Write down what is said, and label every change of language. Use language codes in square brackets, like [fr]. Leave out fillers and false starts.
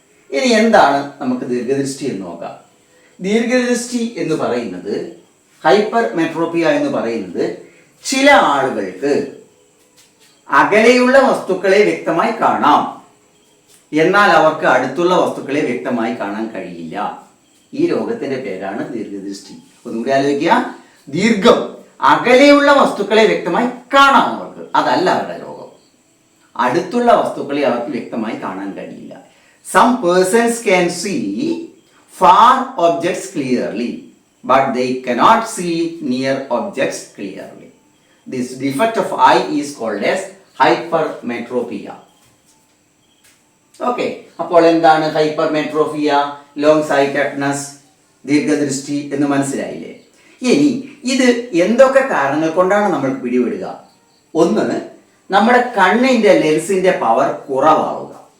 [ml] ഇനി എന്താണ് നമുക്ക് ദീർഘദൃഷ്ടി എന്ന് നോക്കാം. ദീർഘദൃഷ്ടി എന്ന് പറയുന്നത്, ഹൈപ്പർ മെട്രോപിയ എന്ന് പറയുന്നത്, ചില ആളുകൾക്ക് അകലെയുള്ള വസ്തുക്കളെ വ്യക്തമായി കാണാം, എന്നാൽ അവർക്ക് അടുത്തുള്ള വസ്തുക്കളെ വ്യക്തമായി കാണാൻ കഴിയില്ല. ഈ രോഗത്തിന്റെ പേരാണ് ദീർഘദൃഷ്ടി. ഒന്നുകൂടി ആലോചിക്കുക. ദീർഘം, അകലെയുള്ള വസ്തുക്കളെ വ്യക്തമായി കാണാം അവർക്ക്, അതല്ല അവരുടെ രോഗം. അടുത്തുള്ള വസ്തുക്കളെ അവർക്ക് വ്യക്തമായി കാണാൻ കഴിയില്ല. [en] Some persons can see far objects clearly, but they cannot see near objects clearly. This defect of eye is called as hypermetropia. [ml] Okay, അപ്പോൾ എന്താണ് ഹൈപ്പർമെട്രോപിയ, ലോങ് സൈറ്റഡ്നെസ്, ദീർഘദൃഷ്ടി എന്ന് മനസ്സിലായില്ലേ? ഇനി ഇത് എന്തൊക്കെ കാരണങ്ങൾ കൊണ്ടാണ് നമ്മൾ പിടിപെടുക? ഒന്ന്, നമ്മുടെ കണ്ണിന്റെ ലെൻസിന്റെ പവർ കുറവാവുക.